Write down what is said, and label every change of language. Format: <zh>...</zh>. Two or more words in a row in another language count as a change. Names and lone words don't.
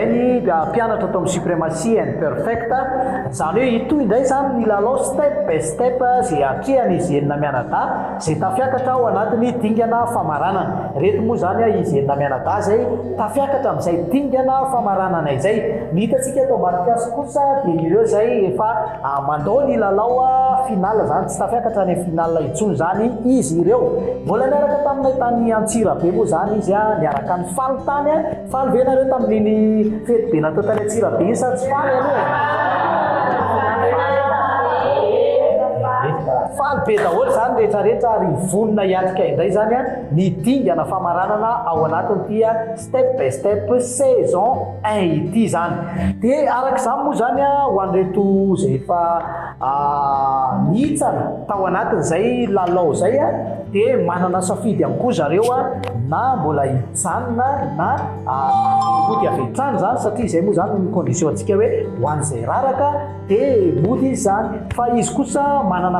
<mg>ny mpianatra atao amin'ny Supremacy and Perfect zany hoe itoy indray zany ny lalao step by step zay atrehany izy enina mianadahy zay tafiakatra ao anatiny dingana famaranana reto moa zany izy enina mianadahy zay tafiakatra amin'izay dingana famaranana izay ny hitantsika eto ambadiky kosa dia ireo zay efa mandao ny lalao final zany tsy tafiakatra ny final intsony zany izy ireo mbola niaraka taminay tany Antsirabe moa zany izy niaraka ny faly tany faly ve nareo tamin'iny fety be natao tany Antsirabe iny sa tsy faly faly be daholo zany rehetrarehetra ary vonona hiatrika indray zany ny dingana famaranana ao anatin'ity step by step saison 1 ity zany dia arak'izany moa zany ho an'ireto zay efa nihitsana tao anatin'izay lalao zay dia manana safidy ihany koa zareo na mbola hijanona na mody avy hatrany zany satria izay moa zany ny condition antsika hoe ho an'izay raraka dia mody izy zany fa izy kosa manana</mg>